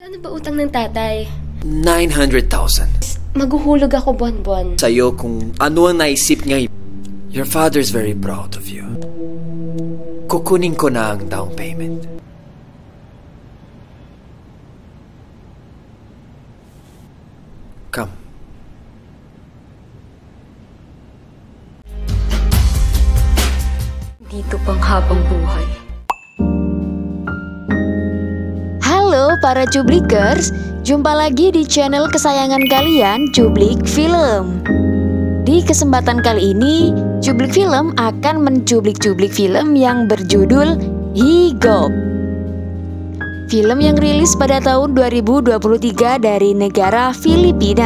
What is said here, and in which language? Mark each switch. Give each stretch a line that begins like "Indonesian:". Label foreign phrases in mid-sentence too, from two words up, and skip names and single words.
Filipino: Ano ba utang ng tatay? 900,000. Maghuhulog ako buwan-buwan. Sa'yo kung ano ang naisip niya.
English: Your father's very proud of you.
Filipino: Kukunin ko na ang
English: down payment. Come.
Filipino: Dito pang habang buhay.
Indonesian: Halo para Cublikers, jumpa lagi di channel kesayangan kalian, Cublik Film. Di kesempatan kali ini, Cublik Film akan mencublik-cublik film yang berjudul Higop. Film yang rilis pada tahun 2023 dari negara Filipina.